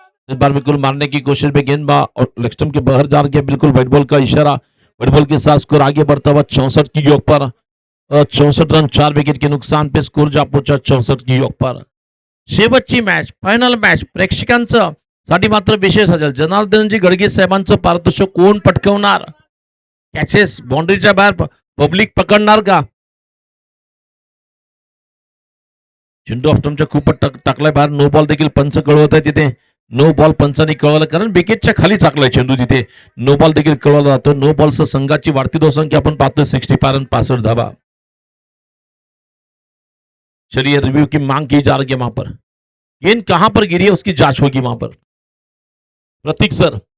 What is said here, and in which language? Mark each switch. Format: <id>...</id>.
<hi>इस बार बिल्कुल मारने की कोशिश में गेंद लेग स्टंप के बाहर जा रही है बिल्कुल व्हाइट बॉल का इशारा. व्हाइट बॉल के साथ स्कोर आगे बढ़ता हुआ 64 की योग पर 64 रन 4 विकेट के नुकसान पे स्कोर जा पहुंचा 64 की योग पर.</hi> <mr>शेवटची मॅच फायनल मॅच प्रेक्षकांचं साठी मात्र विशेष असेल. जनार्दनजी गडगे साहेबांचं पारितोषिक कोण पटकवणार. कॅचेस बाउंड्रीच्या बाहेर पब्लिक पकडणार का. चेंडू ऑप्टमच्या खूप टाकलाय बाहेर नो बॉल देखील पंच कळवत आहे तिथे. नो बॉल पंचांनी कळवलं कारण विकेटच्या खाली टाकलाय चेंडू तिथे. नो बॉल देखील कळवला जातो. नो बॉलचं संघाची वाढती धावसंख्या आपण पाहतोय 65 रन 65 धावा.</mr> <hi>चलिए रिव्यू की मांग की जा रही है वहां पर. गेंद कहां पर गिरी है उसकी जांच होगी वहां पर. प्रतीक सर.</hi>